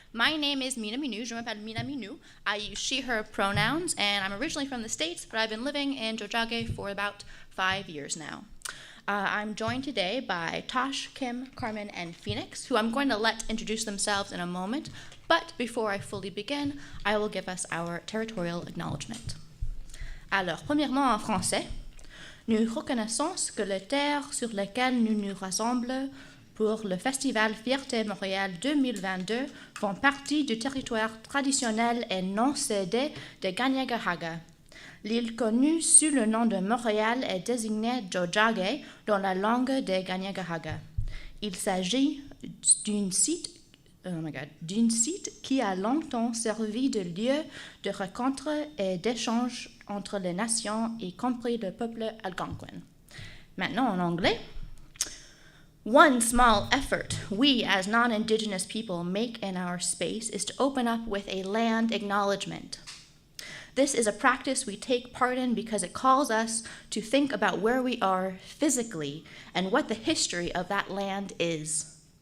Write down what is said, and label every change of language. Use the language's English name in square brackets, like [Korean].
[English] My name is MINA. [French] Je m'appelle MINA. [English] I use she, her pronouns, and I'm originally from the States, but I've been living in Jojage for about 5 years now. I'm joined today by Tosh, Kim, Carmen, and Phoenix, who I'm going to let introduce themselves in a moment, but before I fully begin, I will give us our territorial acknowledgement. [French] Alors, premièrement en français, nous reconnaissons que les terres sur lesquelles nous nous rassemblons pour le festival Fierté Montréal 2022 font partie du territoire traditionnel et non cédé de Kanien'kehá:ka. L'île connue sous le nom de Montréal est désignée Jojage dans la langue des Kanien'kehá:ka. Il s'agit d'un site qui a longtemps servi de lieu de rencontre et d'échange entre les nations, y compris le peuple algonquin. Maintenant en anglais. [English] One small effort we as non-Indigenous people make in our space is to open up with a land acknowledgement. This is a practice we take part in because it calls us to think about where we are physically and what the history of that land is.